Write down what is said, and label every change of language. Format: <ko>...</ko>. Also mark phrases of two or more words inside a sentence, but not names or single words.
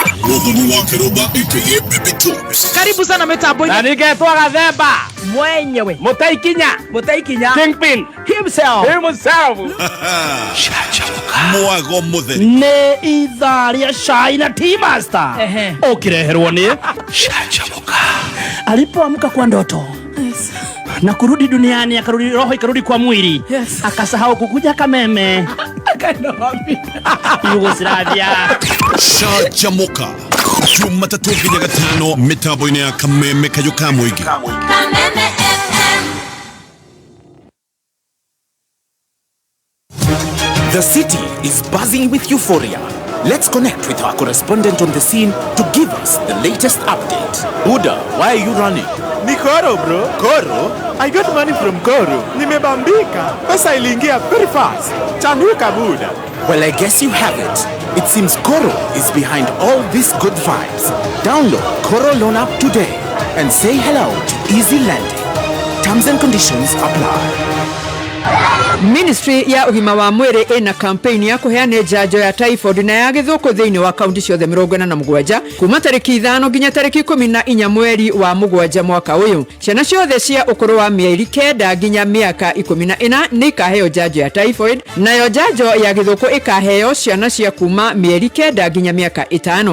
<sw>Karibu sana mitambo-inĩ.</sw> <ki>Na ningetwa Gathemba</ki> <sw>mwenyewe Mutaikinya</sw> <en>Kingpin himself</en> <ki>mwago mũtheri nĩ ithaa rĩa cai na Tea Master ũkireherwo nĩ Canjamũka.</ki> <sw>Alipoamka kwa ndoto na kurudi duniani, akarudi roho ikarudi kwa mwili, akasahau kukuja Kameme, akaenda wapi? Yugoslavia.</sw> <ki>Canjamũka Jumatatu nginya gatano mitambo-inĩ ya Kameme Kayoka Mũingĩ. Kameme FM.</ki> <en>The city is buzzing with euphoria. Let's connect with our correspondent on the scene to give us the latest update. Buddha, why are you running? Ni Koro bro. Koro? I got money from Koro. Nimebambika. Pesa iliingia very fast. Chanuka Buddha. Well, I guess you have it. It seems Koro is behind all these good vibes. Download Koro Loan App today and say hello to easy lending. Terms and conditions apply.</en> <ki>Ministry ya ugima wa mwiri ina campaign ya kuheana njanjo ya typhoid na ya githuku thiini wa kaunti ciothe 47 kuma tariki 5 nginya tariki 14 mweri wa mugwanja mwaka uyu. Ciana ciothe cia ukuru wa mieri 9 nginya miaka 14 ni kaheo njanjo ya typhoid, nayo njanjo ya githuku ikaheo ciana cia kuma mieri 9 nginya miaka 5.</ki>